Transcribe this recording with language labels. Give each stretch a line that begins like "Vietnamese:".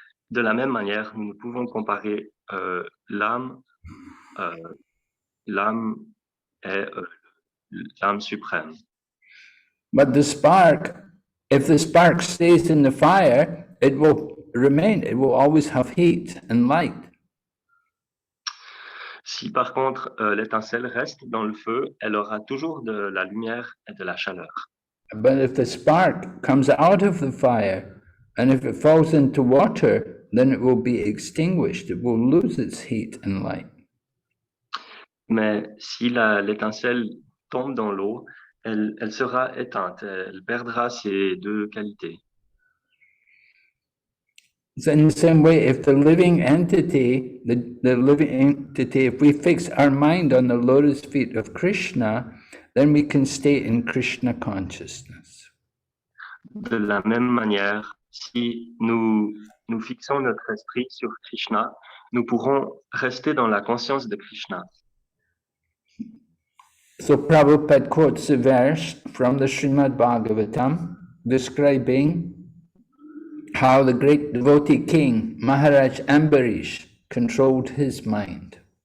French: De la même manière, nous ne pouvons comparer l'âme et l'âme suprême.
English: But the spark, if the spark stays in the fire, it will remain, it will always have heat and light.
French: Si par contre l'étincelle reste dans le feu, elle aura toujours de la lumière et de la chaleur.
English: But if the spark comes out of the fire, And if it falls into water, then it will be extinguished. It will lose its heat and light.
French: Mais si l'étincelle tombe dans l'eau, elle sera éteinte, elle perdra ses deux qualités.
English: So in the same way, if the living entity, if we fix our mind on the lotus feet of Krishna, then we can stay in Krishna consciousness.
French: De la même manière, si nous fixons notre esprit sur Krishna, nous pourrons rester dans la conscience de Krishna.
English: So Prabhupada quotes a verse from the Srimad Bhagavatam describing how the great devotee king Maharaj Ambarish controlled his mind.